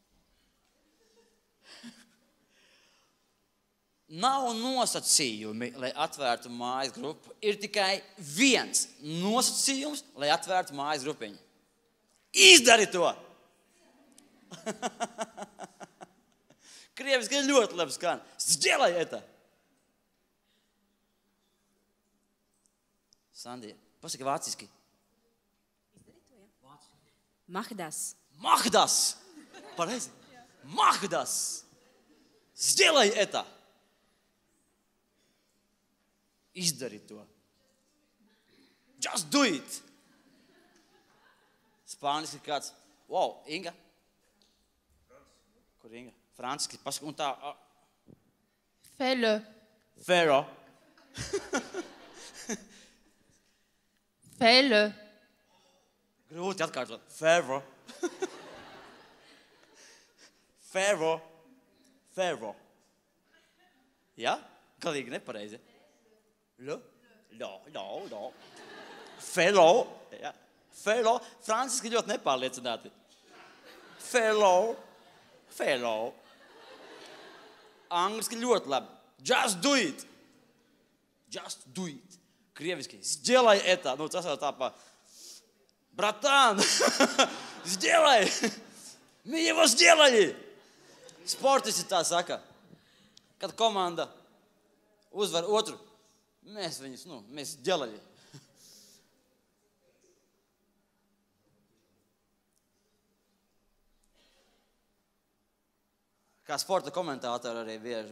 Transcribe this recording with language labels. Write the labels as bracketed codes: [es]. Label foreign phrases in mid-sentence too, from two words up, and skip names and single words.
[lv] Nav nosacījumi, lai atvērtu mājas grupu. Ir tikai viens nosacījums, lai atvērtu mājas grupiņu. Izdari to! Krieviski ļoti labi skan. [ru] Сделай это! [lv] Sandija, pasaki vāciski. [de] Mahdas. Mahdas! Pareizi? Mahdas! [ru] Сделай это! [lv] Izdari to. [en] Just do it! [lv] Spāniski kāds. Wow, Inga? Kur Inga? Franciski, pasaka, un tā. [fr] Fais-le. Fero. Fais-le. [lv] Grūti atkārtot. Fero. Fero. [fr] Fero. Ja? [lv] Galīgi nepareizi. Le. No. [fr] Fero. Ja. Fero. [lv] Franciski ļoti nepārliecināti. [fr] Fero. Fero. [lv] Angliski ļoti labi. [en] Just do it. Just do it. [lv] Krieviski. [ru] Сделай это. [lv] Tas jau tā pa. [ru] Bratан. Сделай. Мы его сделали. [lv] Sportisti tā saka. Kad komanda uzvar otru, mēs viņus, mēs сделали. Kā sporta komentātori arī bieži.